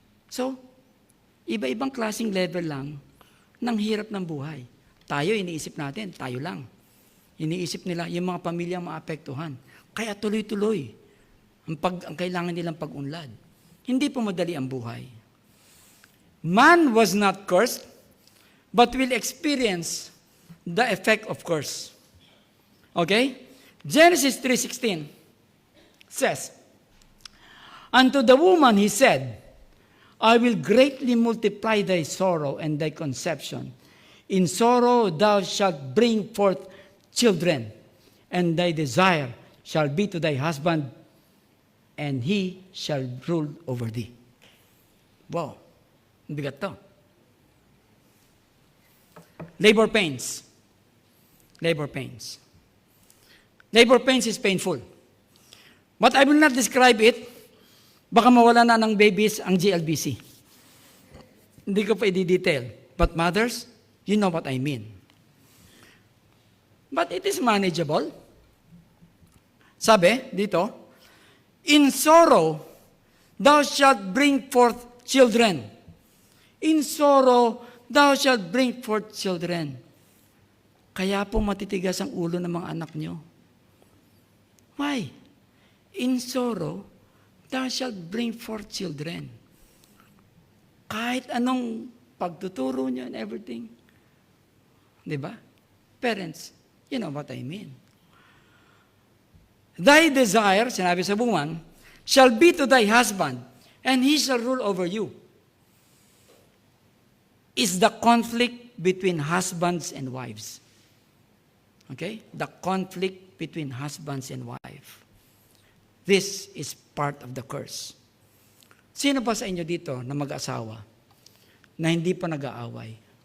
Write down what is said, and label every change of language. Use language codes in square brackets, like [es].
[tl] So, iba-ibang klaseng level lang ng hirap ng buhay. Tayo, iniisip natin, tayo lang. Iniisip nila, yung mga pamilya maapektuhan. Kaya tuloy-tuloy ang kailangan nilang pag-unlad. Hindi po madali ang buhay. [en] Man was not cursed, but will experience the effect of curse. Okay? Genesis 3:16 says, "Unto the woman he said, I will greatly multiply thy sorrow and thy conception. In sorrow thou shalt bring forth children, and thy desire shall be to thy husband, and he shall rule over thee." [tl] Wow, bigat to. [en] Labor pains. Labor pains. Labor pains is painful. But I will not describe it. [tl] Baka mawala na ng babies ang GLBC. Hindi ko pa i-detail. [en] But mothers, you know what I mean. But it is manageable. [tl] Sabi dito, [en] in sorrow, thou shalt bring forth children. In sorrow, thou shalt bring forth children. [tl] Kaya po matitigas ang ulo ng mga anak nyo. [en] Why? In sorrow, thou shalt bring forth children. [tl] Kahit anong pagtuturo nyo [en] and everything. [tl] Di ba? [en] Parents, you know what I mean. Thy desire, [tl] sinabi sa bungan, [en] shall be to thy husband, and he shall rule over you. Is the conflict between husbands and wives. Okay? The conflict between husbands and wives. This is part of the curse. [tl] Sino pa sa inyo dito na mag-asawa na hindi pa nag-aaway?